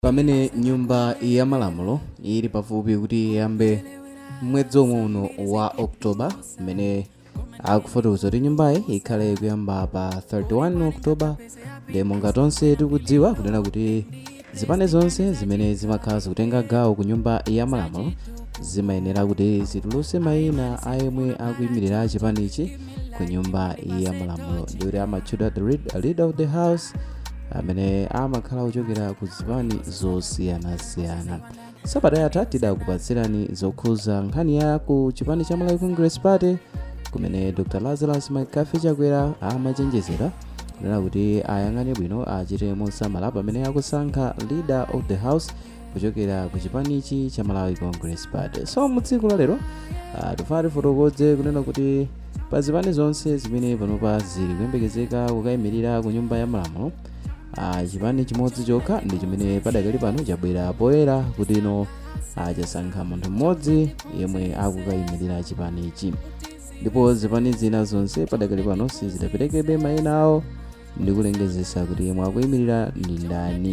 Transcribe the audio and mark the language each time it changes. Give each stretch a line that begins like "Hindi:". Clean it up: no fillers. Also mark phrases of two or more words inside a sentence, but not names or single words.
Nyanja: Pamene nyumba ya malamulo ili pafupi kuti iyambe mwezi uno wa Oktoba, mmene akufotokoza kuti nyumbayi ikhale kuyamba pa 31 Oktoba. Ndi monga tonse tikudziwa kunena kuti zipani zonse zimene zimakhala zikutenga gawo ku nyumba ya malamulo zimayenera kuti zitulutse mayina a yemwe akuyimirira chipanichi ku nyumba ya malamulo, ndi kuti amatchedwa
English: the leader of the house,
Nyanja: amene amakhala kuchokera ku zipani zosiyanasiyana. Sabata yatha tidakupatsirani zokhuza nkhani ya ku chipani cha Malawi Congress Party, kumene Dr. Lazarus Makafi Chakwera amachenjezera kunena kuti ayang'ane bwino achite mosamala pamene akusankha
English: leader of the house
Nyanja: kuchokera ku chipanichi cha Malawi Congress Party. So mutsiku la lero tifati fotokoze kunena kuti pa zipani zonse zimene panopa zili kuyembekezeka kukayimirira ku nyumba ya malamulo, chipani chimodzi chokha ndi chimene padakali pano chabwera poyera kuti ino chasankha munthu mmodzi yemwe akukayimirira chipanichi, ndipo zipani zina zonse padakali pano sizidaperekebe mayina awo ndi kulengezesa kuti yemwe akuyimirira ndi ndani.